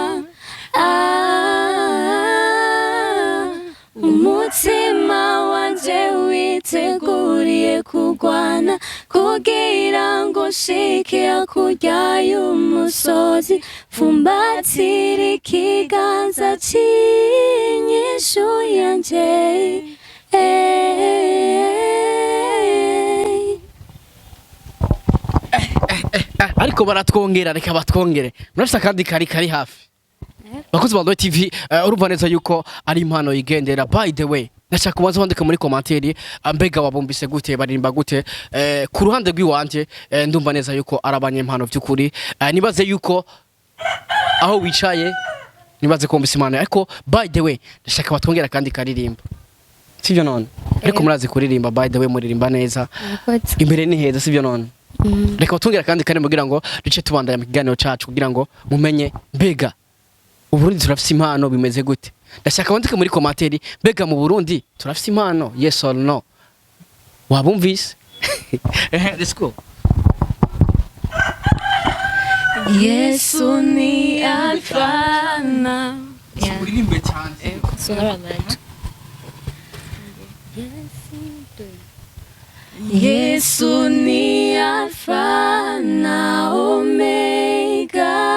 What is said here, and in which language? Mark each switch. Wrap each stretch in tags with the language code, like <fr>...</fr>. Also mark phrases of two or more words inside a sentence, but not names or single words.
<rn>umutima wanje witeguriye kugwana kugira ngo shike hakurya y'umusozi fumbatira ikiganza c'inyishu yanje. Ariko baratwongera reka batwongere murafisa kandi kari hafi. Bakuzi ba Royi TV urumva neza yuko ari impano yigendera.</rn> <en>By the way</en> <rn>ndashaka kubanza wandika muri commentaire mbega wabumbise gute baririmba gute ku ruhande rw'iwanje ndumva neza yuko arabanye impano by'ukuri nibaze yuko aho wicaye nibaze kumbisa impano ariko</rn> <en>by the way</en> <rn>ndashaka batwongera kandi karirimba sivyo none ariko murazi kuririmba</rn> <en>by the way</en> <rn>muririmba neza imbere ni heza sivyo none reka batwongera kandi kare mugira ngo duce tubandanya mu kiganiro cacu kugira ngo mumenye mbega Uburundi turafise impano bimeze gute. Ndashaka wandike muri commentaire mbega mu Burundi turafise impano</rn> <en>yes or no.</en> <rn>Wabumvise?</rn> <en>Let's go.</en> <rn>Yesu ni Alfa na Yeah. uririmbe cyane Sohora amajwi. Yesu ni Alfa na Omega,</rn>